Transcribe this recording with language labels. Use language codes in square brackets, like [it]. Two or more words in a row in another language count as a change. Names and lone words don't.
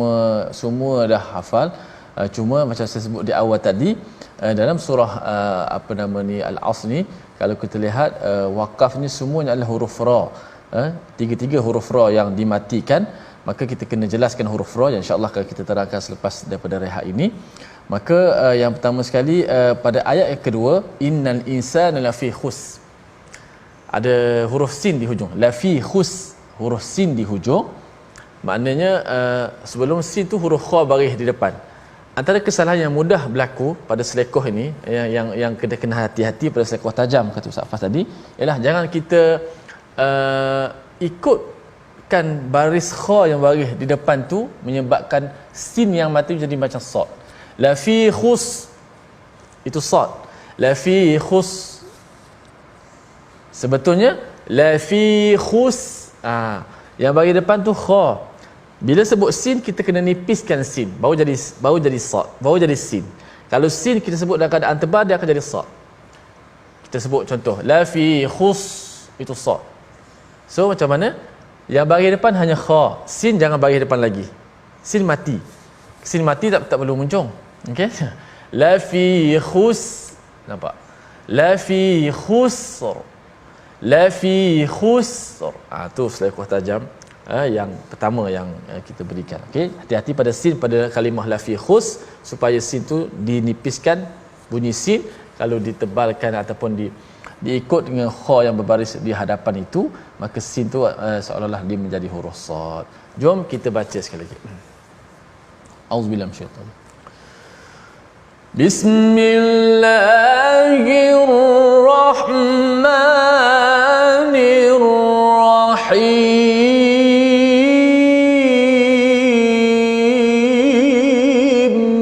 [ms] Surah yang semua dah hafal, Cuma macam saya sebut di awal tadi, dalam surah Al-Asr ni, kalau kita lihat wakaf ni semuanya adalah huruf ra. Tiga-tiga huruf ra yang dimatikan, maka kita kena jelaskan huruf ra yang insya-Allah akan kita terangkan selepas daripada rehat ini. Maka yang pertama sekali, pada ayat yang kedua, [ar] إن الإنسان لفي خس, [ms] ada huruf sin di hujung, [ar] لفي خس, [ms] huruf sin di hujung. Maknanya sebelum sin tu huruf kha baris di depan. Antara kesalahan yang mudah berlaku pada selekoh ini, yang kena hati-hati pada selekoh tajam kata Ustaz Fas tadi, ialah jangan kita ikutkan baris kha yang baris di depan tu menyebabkan sin yang mati jadi macam sad. [ar] لفي خس [ms] itu sad. [ar] لفي خس [ms] sebetulnya [ar] لفي خس, [ms] yang bagi depan tu kha. Bila sebut sin, kita kena nipiskan sin, baru jadi sad, baru jadi sin. Kalau sin kita sebut dalam keadaan tebal, dia akan jadi sad. Kita sebut contoh [ar] لفي خس, [ms] itu sad. So macam mana? Yang bagi depan hanya kha, sin jangan bagi depan lagi. Sin mati. Sin mati tak perlu muncung. Okey? [ar] لفي خس, [ms] nampak? [ar] لفي خسر. لفي خسر. [ms] Tu selekoh tajam yang pertama yang kita berikan. Okey, hati-hati pada sin, pada kalimah [ar] لفي خس, [ms] supaya sin tu dinipiskan bunyi sin. Kalau ditebalkan ataupun diikut dengan kha yang berbaris di hadapan itu, maka sin tu seolah-olah dia menjadi huruf sad. Jom kita baca sekali lagi. [ar] أعوذ بالله من الشيطان. Bismillahirrahmanirrahim.